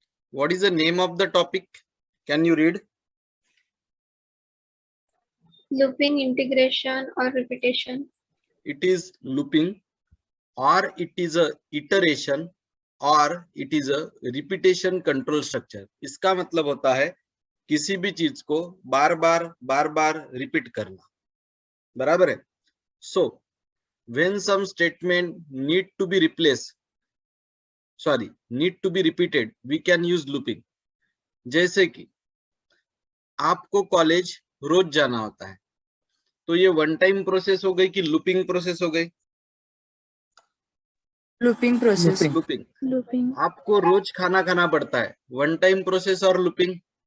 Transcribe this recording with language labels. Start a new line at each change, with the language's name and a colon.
English: What is the name of the topic? Can you read? Looping, integration or repetition. It is looping, or it is a iteration, और it is a repetition control structure.
Hindi: इसका मतलब होता है किसी भी चीज को बार बार repeat करना, बराबर है.
English: So when some statement need to be repeated, we can use looping.
Hindi: जैसे कि आपको कॉलेज रोज जाना होता है, तो ये वन टाइम प्रोसेस हो गई कि लूपिंग प्रोसेस हो गई? Looping process. लूपिंग. आपको रोज खाना खाना पड़ता है, वन टाइम प्रोसेस और लूपिंग?